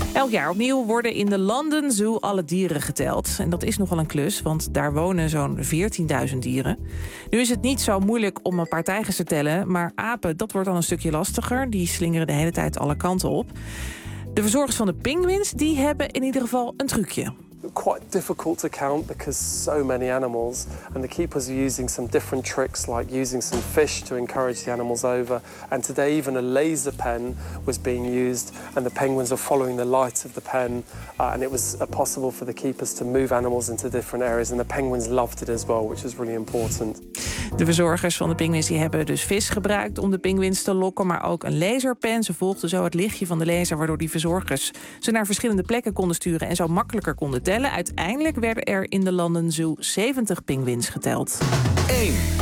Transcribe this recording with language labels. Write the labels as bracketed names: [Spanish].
[Dutch] Elk jaar opnieuw worden in de London Zoo alle dieren geteld. En dat is nogal een klus, want daar wonen zo'n 14.000 dieren. Nu is het niet zo moeilijk om een paar tijgers te tellen, maar apen, dat wordt dan een stukje lastiger. Die slingeren de hele tijd alle kanten op. De verzorgers van de pinguïns die hebben in ieder geval een trucje. [English] Quite difficult to count because so many animals. And the keepers are using some different tricks, like using some fish to encourage the animals over. And today even a laser pen was being used, and the penguins were following the light of the pen. And it was possible for the keepers to move animals into different areas. And the penguins loved it as well, which is really important. [Dutch] De verzorgers van de pinguïns die hebben dus vis gebruikt om de pinguïns te lokken, maar ook een laserpen. Ze volgden zo het lichtje van de laser, waardoor die verzorgers ze naar verschillende plekken konden sturen en zo makkelijker konden tellen. Uiteindelijk werden er in de London Zoo 70 pinguïns geteld. 1.